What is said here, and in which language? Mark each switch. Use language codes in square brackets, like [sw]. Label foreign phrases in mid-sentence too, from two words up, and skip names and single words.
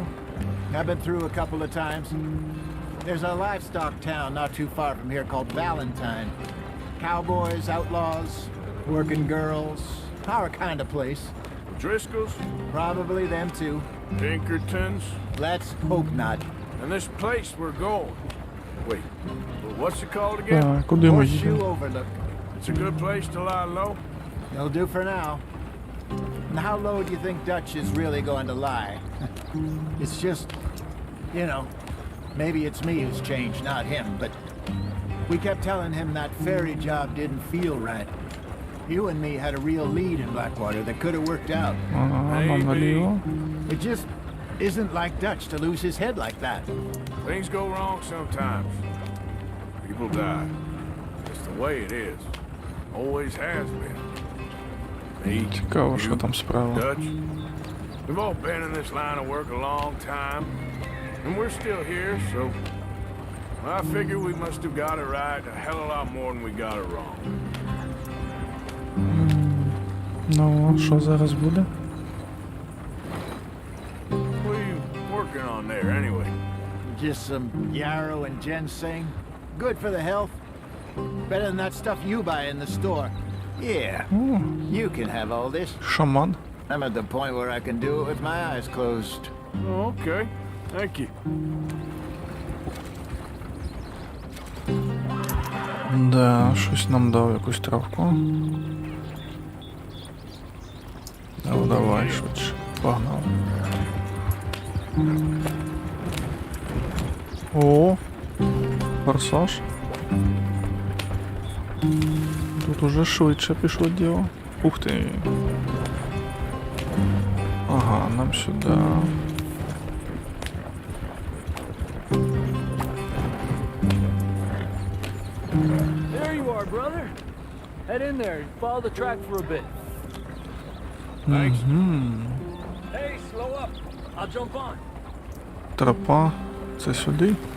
[en] I've been through a couple of times. There's a livestock town not too far from here called Valentine. Cowboys, outlaws, working girls, our kind of place. Driscoll's? Probably them too. Pinkertons? Let's hope not. And this place we're going. Wait, what's it called again? [uk] Так, куди ми [en] Horseshoe [uk] їдемо? [en] Overlook. It's a good place to lie low. It'll do for now. And how low do you think Dutch is really going to lie? It's just, you know, maybe it's me who's changed, not him, but we kept telling him that ferry job didn't feel right. You and me had a real lead in Blackwater that could have worked out. [uk] Ага, нам наліво. [en] It just isn't like Dutch to lose his head like that. Things go wrong sometimes. People die. It's the way it is. Always has been. Me, [uk] Цікаво, що [en] you, [uk] там справа. [en] Dutch. We've all been in this line of work a long time. And we're still here, so I figure we must have got it right a hell of a lot more than we got it wrong. [uk] Ну, що зараз буде? [en] What are you working on there, anyway? Just some yarrow and ginseng. Good for the health. Better than that stuff you buy in the store. Yeah, О, you can have all this. [uk] шаман. [en] I'm at the point where I can do it with my eyes closed. Oh, okay. Thank you. [uk] Да, щось нам дав якусь травку. Ну, давай, швидше. Погнали. О, форсаж. Тут уже швидше пішло діло. Ух ти. Ага, нам сюди. [en] There you are, brother. Head in there and follow the track for a bit. Мгм. Hey, slow up. I'll jump on. [uk] Тропа. Це сюди.